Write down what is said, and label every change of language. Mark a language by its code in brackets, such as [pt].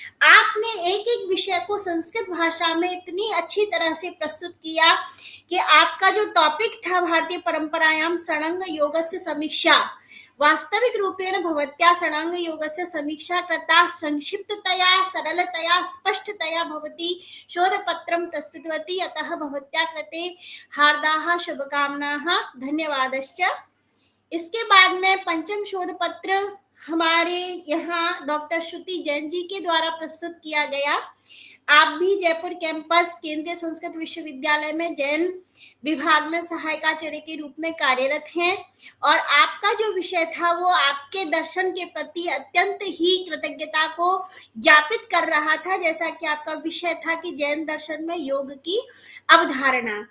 [hi] आपने एक एक विषय को संस्कृत भाषा में इतनी अच्छी तरह से प्रस्तुत किया कि आपका जो टॉपिक था भारतीय परंपरायां षडंग योगस्य समीक्षा, [sa] वास्तविक रूपेण भवत्या षडंग योगस्य समीक्षा कृता संक्षिप्ततया सरलतया स्पष्टतया भवती शोधपत्रं प्रस्तुतवती। अतः भवत्या कृते हार्दाः शुभकामनाः, धन्यवादश्च। [hi] इसके बाद में पंचम शोध पत्र हमारे यहाँ डॉक्टर श्रुति जैन जी के द्वारा प्रस्तुत किया गया। आप भी जयपुर कैंपस केंद्रीय संस्कृत विश्वविद्यालय में जैन विभाग में सहायकाचार्य के रूप में कार्यरत हैं और आपका जो विषय था वो आपके दर्शन के प्रति अत्यंत ही कृतज्ञता को ज्ञापित कर रहा था, जैसा कि आपका विषय था कि जैन दर्शन में योग की अवधारणा।